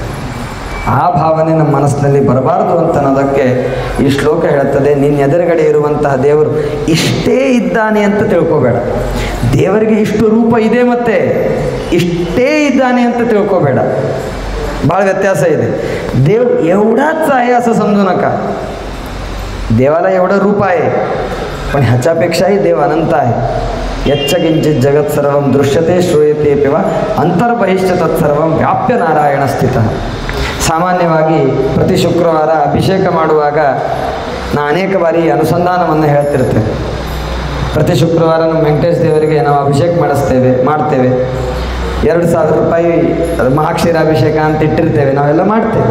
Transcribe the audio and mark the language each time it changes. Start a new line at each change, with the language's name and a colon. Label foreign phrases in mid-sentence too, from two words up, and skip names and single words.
Kannada: ಆ ಭಾವನೆ ನಮ್ಮ ಮನಸ್ಸಿನಲ್ಲಿ ಬರಬಾರ್ದು ಅಂತ ಅನ್ನೋದಕ್ಕೆ ಈ ಶ್ಲೋಕ ಹೇಳುತ್ತದೆ. ನಿನ್ನ ಎದುರುಗಡೆ ಇರುವಂತಹ ದೇವರು ಇಷ್ಟೇ ಇದ್ದಾನೆ ಅಂತ ತಿಳ್ಕೊಬೇಡ. ದೇವರಿಗೆ ಇಷ್ಟು ರೂಪ ಇದೆ ಮತ್ತು ಇಷ್ಟೇ ಇದ್ದಾನೆ ಅಂತ ತಿಳ್ಕೊಬೇಡ. ಭಾಳ ವ್ಯತ್ಯಾಸ ಇದೆ.
Marathi: देव एवढाच आहे असं समजू नका. देवाला एवढं रूप आहे, पण ह्याच्यापेक्षाही देव अनंत आहे.
Sanskrit: यच्च किंचित जगत सर्वं दृश्यते श्रूयते पिवा ಅಂತರ್ಬಹಿಶ್ಚ ತತ್ಸರ್ವಂ ವ್ಯಾಪ್ಯ ನಾರಾಯಣ ಸ್ಥಿತಃ.
Kannada: ಸಾಮಾನ್ಯವಾಗಿ ಪ್ರತಿ ಶುಕ್ರವಾರ ಅಭಿಷೇಕ ಮಾಡುವಾಗ ನಾನು ಅನೇಕ ಬಾರಿ ಅನುಸಂಧಾನವನ್ನು ಹೇಳ್ತಿರ್ತೇನೆ. ಪ್ರತಿ ಶುಕ್ರವಾರ ನಮ್ಮ ವೆಂಕಟೇಶ ದೇವರಿಗೆ ನಾವು ಅಭಿಷೇಕ ಮಾಡ್ತೇವೆ. 2,000 ರೂಪಾಯಿ ಮಹಾಕ್ಷೀರಾಭಿಷೇಕ ಅಂತ ಇಟ್ಟಿರ್ತೇವೆ, ನಾವೆಲ್ಲ ಮಾಡ್ತೇವೆ.